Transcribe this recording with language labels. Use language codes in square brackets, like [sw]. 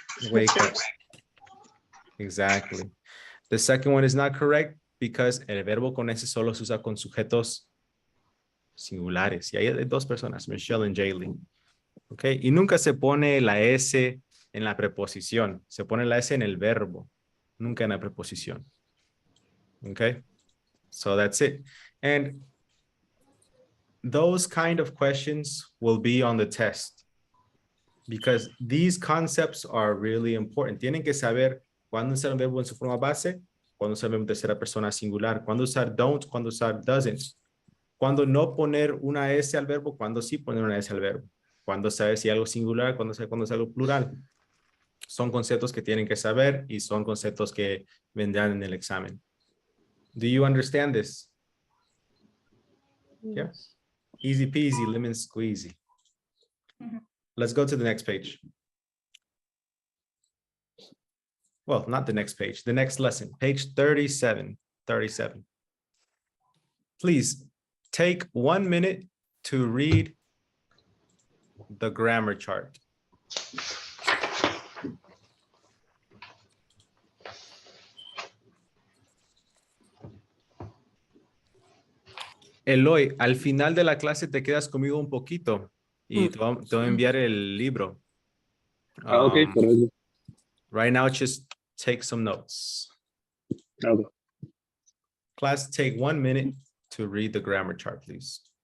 [en] Wake up. Exactly. The second one is not correct because [es] el verbo con S solo se usa con sujetos singulares. Y ahí hay dos personas, Michelle and Jaylee. Okay. Y nunca se pone la S en la preposición. Se pone la S en el verbo, nunca en la preposición. [en] Okay. So that's it. And those kind of questions will be on the test because these concepts are really important. [es] Tienen que saber cuándo usar un verbo en su forma base, cuándo usar un verbo en tercera persona singular, cuándo usar don't, cuándo usar doesn't, cuándo no poner una S al verbo, cuándo sí poner una S al verbo, cuándo saber si algo singular, cuándo saber cuándo es algo plural. Son conceptos que tienen que saber y son conceptos que vendrán en el examen. [en] Do you understand this? Yeah. Easy peasy, lemon squeezy. Let's go to the next page. Well, not the next page, the next lesson, page 37. 37. Please take 1 minute to read the grammar chart. [es] Eloy, al final de la clase te quedas conmigo un poquito y te voy a enviar el libro. Okay, correcto. [en] Right now, just take some notes. Okay. Class, take 1 minute to read the grammar chart, please.